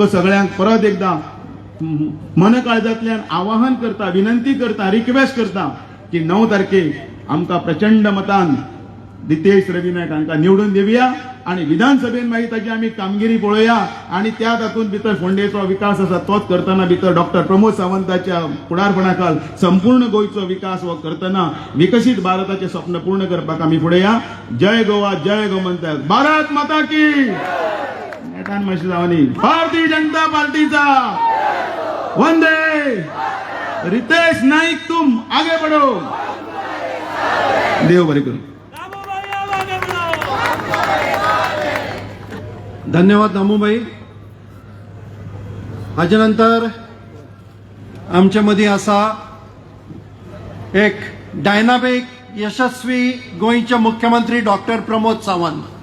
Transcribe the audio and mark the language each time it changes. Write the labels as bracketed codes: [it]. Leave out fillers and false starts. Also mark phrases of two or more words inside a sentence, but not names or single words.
[kok] सगळ्यांक परत एकदां मन काळजांतल्यान आवाहन करता, विनंती करता, रिक्वेस्ट करता की 9 तारखेक आमकां प्रचंड मतान रितेश रवी नायक हांकां निवडून दिवया आणि विधानसभेन मागीर ताची आमी कामगिरी पळोवया आणि त्या तातूंत भितर फोंडेचो विकास आसा तोच करतना भितर डॉक्टर प्रमोद सावंताच्या फुडारपणा खाल संपूर्ण गोंयचो विकास हो करतना विकसीत भारताचें स्वप्न पूर्ण करपाक आमी फुडें या. [hi] जय गोवा, जय गोमंतक, भारत माता की. [kok] नेटान मातशी जावनी. भारतीय जनता पार्टीचा वंदे. [hi] रितेश नाईक तुम आगे बढ़ो. [kok] देव बरें करूं. धन्यवाद दामूबाई. हाच्या नंतर आमच्या मदीं आसा एक डायनामिक यशस्वी गोंयचे मुख्यमंत्री डॉक्टर प्रमोद सावंत.